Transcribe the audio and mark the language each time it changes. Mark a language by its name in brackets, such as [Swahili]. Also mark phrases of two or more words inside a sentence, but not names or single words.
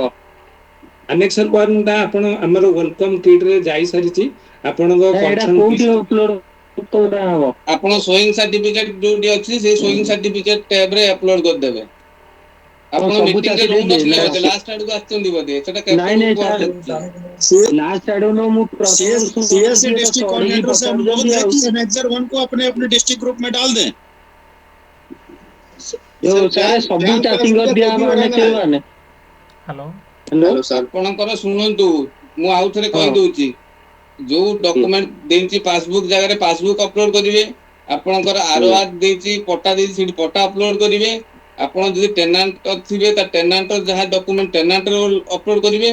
[Odia] ଆନେକ୍ସନ ଫର୍ମ ଟା ଆପଣ ଆମର ୱେଲକମ କିଟ୍ ରେ ଯାଇ ସାରିଛି। ଆପଣଙ୍କ ଆପଣ ସୋଇଂ ସାର୍ଟିଫିକେଟ ଯୋଉଠି ଅଛି, ସେ ସୋଇଂ ସାର୍ଟିଫିକେଟ ଟ୍ୟାବ ରେ ଅପଲୋଡ କରିଦେବେ। ଆପଣ ମିଟିଂ ରେ ରହୁନଥିଲେ ବୋଧେ, ଲାଷ୍ଟ ଆଡକୁ ଆସିଛନ୍ତି ବୋଧେ, ସେଟା କେତେବେଳକୁ ପହଞ୍ଚୁଛି? [Hindi] सीएससी डिस्ट्रिक्ट कोऑर्डिनेटर से अनुरोध है कि एनेक्सर 1 को अपने अपने डिस्ट्रिक्ट ग्रुप में डाल दें। [Odia] ହ୍ୟାଲୋ ଆପଣଙ୍କର ଶୁଣନ୍ତୁ, ମୁଁ ଆଉ ଥରେ କହିଦଉଛି, ଯୋଉ ଡକୁମେଣ୍ଟ ଦେଇଛି ପାସବୁକ୍ ଜାଗାରେ ପାସବୁକ୍ ଅପଲୋଡ କରିବେ, ଆପଣଙ୍କର ROR ଦେଇଛି ପଟା ଦେଇଛି ସେଠି ପଟା ଅପଲୋଡ କରିବେ, ଆପଣ ଯଦି ଟେନାଣ୍ଟ ଥିବେ ତା ଟେନାଣ୍ଟ ଯାହା ଡକୁମେଣ୍ଟ ଟେନାଣ୍ଟ ଅପଲୋଡ କରିବେ।